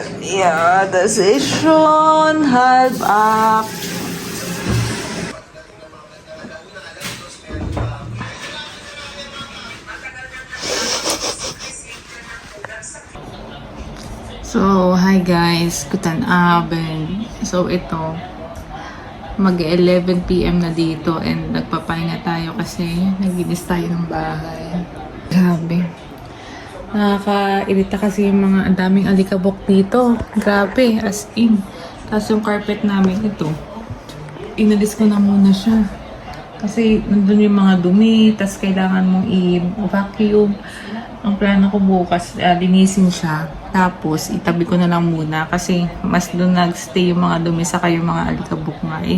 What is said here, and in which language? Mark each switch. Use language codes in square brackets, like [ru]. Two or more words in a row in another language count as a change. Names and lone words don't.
[de] Ja, das ist schon 7:30. [en] So, hi guys. [de] Guten Abend. So, [tl] ito. Mag-11 PM na dito and nagpapahinga tayo kasi naginis tayo ng bahay. Grabe. Nakaka-irita kasi yung mga ang daming alikabok dito. Grabe, [en] as in. [tl] Tapos yung carpet namin ito, inalis ko na muna siya. Kasi nandun yung mga dumi, tapos kailangan mong i-vacuum. Ang plano ko bukas, linisin siya. Tapos, itabi ko na lang muna kasi mas doon nagstay yung mga dumi saka yung mga alikabok nga eh.